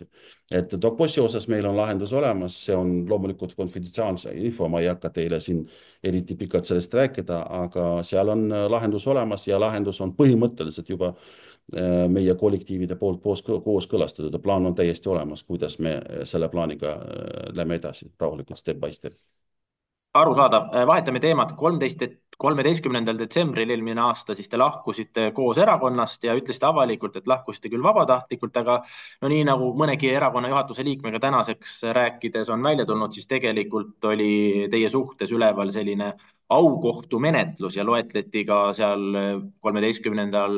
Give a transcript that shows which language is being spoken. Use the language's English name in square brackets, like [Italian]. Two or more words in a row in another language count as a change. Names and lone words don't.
[Estonian] Et DocBossi osas meil on lahendus olemas, see on loomulikult konfidentsiaalse info, ma ei hakka teile siin eriti pikalt sellest rääkida, aga seal on lahendus olemas ja lahendus on põhimõtteliselt juba meie kollektiivide poolt kooskõlastatud ja plaan on täiesti olemas, kuidas me selle plaaniga lähme edasi rahulikult [English] step by step. [Estonian] Arusaadav, vahetame teemat. 13. detsembril eelmine aasta siis te lahkusite koos erakonnast ja ütlesite avalikult, et lahkusite küll vabatahtlikult, aga no nii nagu mõnegi erakonna juhatuse liikmega tänaseks rääkides on välja tulnud, siis tegelikult oli teie suhtes üleval selline aukohtumenetlus ja loetleti ka seal 13.